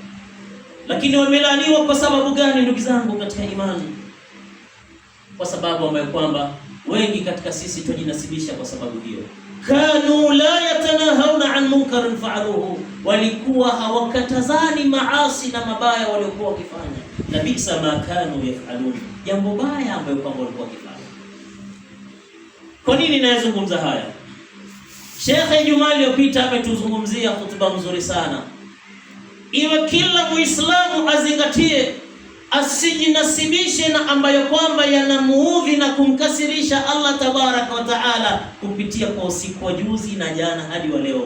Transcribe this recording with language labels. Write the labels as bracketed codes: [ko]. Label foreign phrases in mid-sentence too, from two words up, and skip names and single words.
[sw] Lakini wamelaaniwa kwa sababu gani, ndugu zangu katika imani? Kwa sababu ambayo kwamba wengi katika sisi tujinasibisha kwa sababu hiyo. [ar] كانوا لا يتناهون عن منكر فعلوه, [sw] walikuwa hawakatazani maasi na mabaya waliokuwa wakifanya. [ar] لبئس ما كانوا يفعلون, [sw] jambo baya ambayo kwamba walikuwa wakifanya. Kwa nini nazungumza haya? Sheikh Ijumaa iliyopita ametuzungumzia hotuba nzuri sana. Iwe kila Muislamu azingatie, asijinasibishe na ambayo kwamba yanamuudhi na kumkasirisha Allah [ar] تبارك وتعالى [sw] kupitia kwa usiku wa juzi na jana hadi wa leo.